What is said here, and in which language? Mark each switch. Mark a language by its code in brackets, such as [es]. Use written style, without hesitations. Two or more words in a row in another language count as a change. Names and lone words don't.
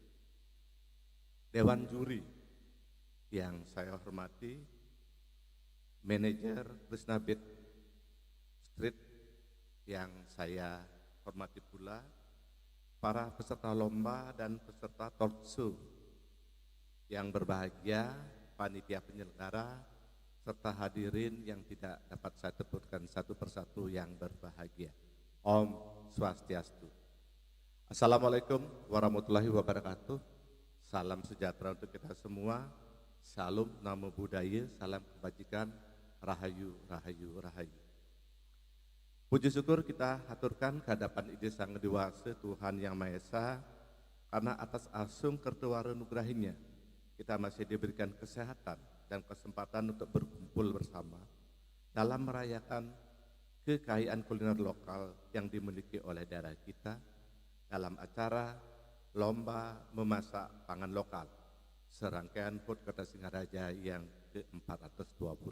[id] Dewan Juri yang saya hormati, Manajer Krisnabit Street yang saya hormati pula, para peserta lomba dan peserta talk show yang berbahagia, panitia penyelenggara, serta hadirin yang tidak dapat saya sebutkan satu persatu yang berbahagia. [ban] Om Swastiastu. [ar] السلام عليكم ورحمة الله وبركاته. [id] Salam sejahtera untuk kita semua. Salam [pi] namo buddhaya, [id] salam kebajikan, [jv] rahayu, rahayu, rahayu. [id] Puji syukur kita haturkan kehadapan Ide Sang Dewasa Tuhan Yang Maha Esa, karena atas [ban] asung kertuwara nugrahinya [id] kita masih diberikan kesehatan dan kesempatan untuk berkumpul bersama dalam merayakan kekayaan kuliner lokal yang dimiliki oleh daerah kita dalam acara Lomba Memasak Pangan Lokal serangkaian HUT Kota Singaraja yang ke-420.